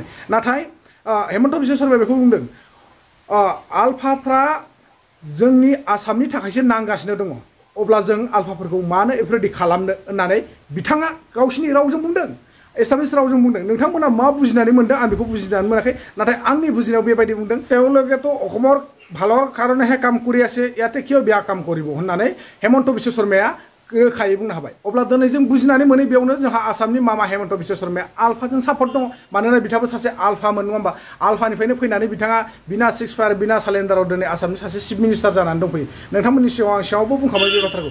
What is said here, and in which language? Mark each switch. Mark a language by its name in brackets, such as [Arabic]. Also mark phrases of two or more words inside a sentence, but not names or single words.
[Bodo] नाथाय हेमन्त बिश्व शर्माया बेखौ बुंदों आलफाफ्रा जोंनि आसामनि थाखायसो नांगासिनो दङ, अब्ला जों आलफाफोरखौ मानो बेफोरबायदि खालामनो होननानै बिथाङा गावसिनि रावजों बुंदों, एसामिस रावजों बुंदों। नोंथांमोना मा बुजिनानै मोनदों आं बेखौ बुजिनानै मोनाखै, नाथाय आंनि बुजिनायाव बेबायदि बुंदों। [Assamese] তেওঁলোকেতো অসমৰ ভালৰ কাৰণেহে কাম কৰি আছে, ইয়াতে কিয় বেয়া কাম কৰিব [Bodo] होननानै हेमन्त बिश्व शर्माया रोखायै बुंनो हाबाय। अब्ला दिनै जों बुजिनानै मोनै बेयावनो जोंहा आसामनि मामा हेमन्त बिश्व शर्माया आलफाजों सापर्ट दङ। मानोना बिथाङाबो सासे आलफामोन, नङा होमबा? आलफानिफ्रायनो फैनानै बिथाङा बिना [English] six fire [Bodo] बिना सालेन्डाराव दिनै आसामनि सासे [English] chief minister [Bodo] जानानै दंफैयो। नोंथांमोननि सिगाङाव आं सिगाङावबो बुंखाबाय बे बाथ्राखौ।